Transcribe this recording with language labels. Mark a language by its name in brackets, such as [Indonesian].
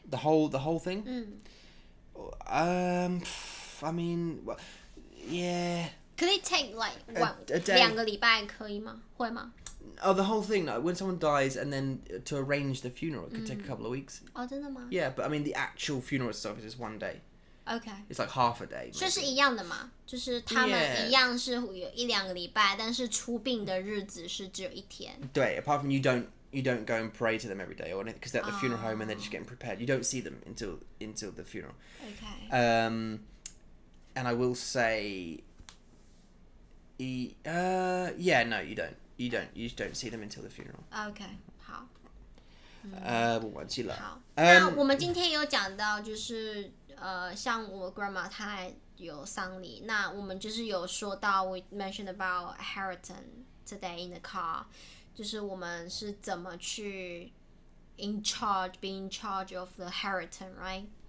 [English] The whole thing? I mean, well, yeah. Could it take like a day. [Chinese] 2个礼拜可以吗？会吗？ [English] Oh, the whole thing. No, when someone dies, and then to arrange the funeral, it could take a couple of weeks. [Chinese] 哦，真的吗？ [English] Yeah, but I mean, the actual funeral itself is just one day. Okay. It's like half a day. [Chinese] 所以是一样的嘛？就是他们一样是有1-2个礼拜，但是出殡的日子是只有1天。 [English] 对 apart from you don't go and pray to them every day or anything, because they're at the funeral home and they're just getting prepared. You don't see them until the funeral. Okay. And I will say, no, you don't. You just don't see them until the funeral. [Chinese] Okay. 好。我忘记了。好，那我们今天有讲到，就是像我 grandma 她有丧礼，那我们就是有说到 [English] we mentioned about inheritance today in the car， [Chinese] 就是我们是怎么去 [English] be in charge of the inheritance, right？